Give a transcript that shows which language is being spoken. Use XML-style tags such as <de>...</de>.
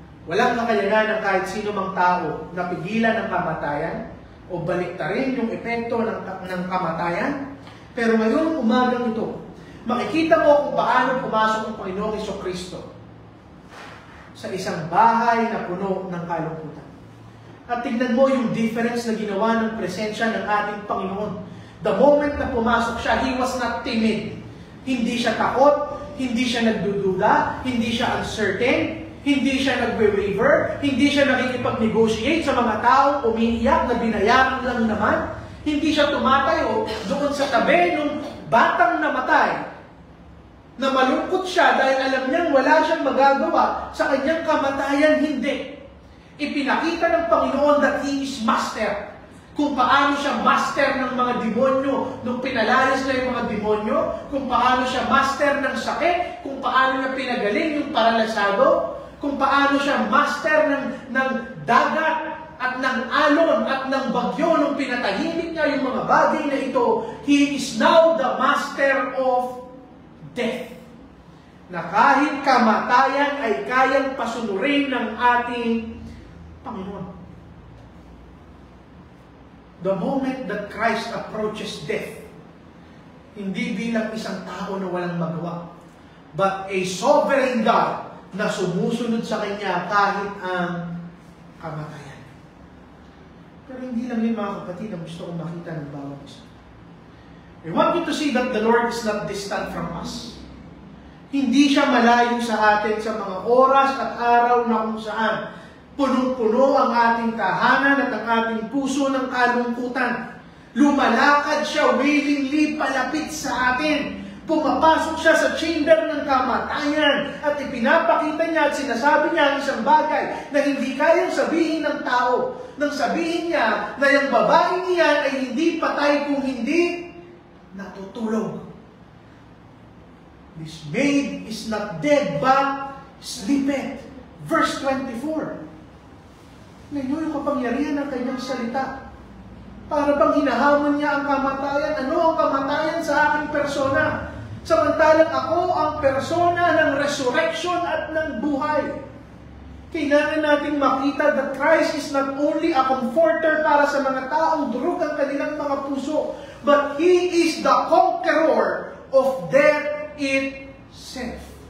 <tl>Walang kakayanan ng kahit sino mang tao na pigilan ang kamatayan o baliktarin yung epekto ng kamatayan. Pero ngayon, umagang ito, makikita mo kung paano pumasok ang Panginoong Hesukristo sa isang bahay na puno ng kalungkutan. At tignan mo yung difference na ginawa ng presensya ng ating Panginoon.</tl> <en>The moment</en> <tl>na pumasok siya,</tl> <en>He was not timid.</en> <tl>Hindi siya takot, hindi siya nagdududa, hindi siya uncertain, hindi siya nagwe-waver, hindi siya nakikipag-negotiate sa mga taong umiiyak na binayaran lang naman. Hindi siya tumatayo doon sa tabi ng batang namatay na malungkot siya dahil alam niyang wala siyang magagawa sa kanyang kamatayan. Hindi. Ipinakita ng Panginoon</tl> <en>that He is master.</en> <tl>Kung paano siya master ng mga demonyo nung pinalayas na yung mga demonyo, kung paano siya master ng sakit, kung paano niya pinagaling yung paralasado, kung paano siya master ng dagat at ng alon at ng bagyo nung pinatahimik niya yung mga bagay na ito.</tl> <en>He is now the master of death.</en> <tl>Na kahit kamatayan ay kayang pasunurin ng ating Panginoon.</tl> <en>The moment that Christ approaches death,</en> <tl>hindi bilang isang tao na walang magawa,</tl> <en>but a sovereign God</en> <tl>na sumusunod sa Kanya kahit ang kamatayan. Pero hindi lang yun, mga kapatid, na gusto kong makita ng bawat isa.</tl> <en>I want you to see that the Lord is not distant from us.</en> <tl>Hindi siya malayo sa atin sa mga oras at araw na kung saan punong-puno ang ating tahanan at ang ating puso ng kalungkutan. Lumalakad siya willingly palapit sa atin. Pumapasok siya sa chamber ng kamatayan at ipinapakita niya at sinasabi niya ang isang bagay na hindi kayang sabihin ng tao. Nang sabihin niya na yung babae niya ay hindi patay kung hindi natutulog.</tl> <en>This maid is not dead but sleepeth. Verse 24.</en> <tl>Ngayon yung kapangyarihan ng kanyang salita. Para bang hinahamon niya ang kamatayan? Ano ang kamatayan sa aking persona? Samantalang ako ang persona ng resurrection at ng buhay. Kailangan nating makita</tl> <en>that Christ is not only a comforter</en> <tl>para sa mga taong durog ang kanilang mga puso,</tl> <en>but He is the conqueror of death itself.</en>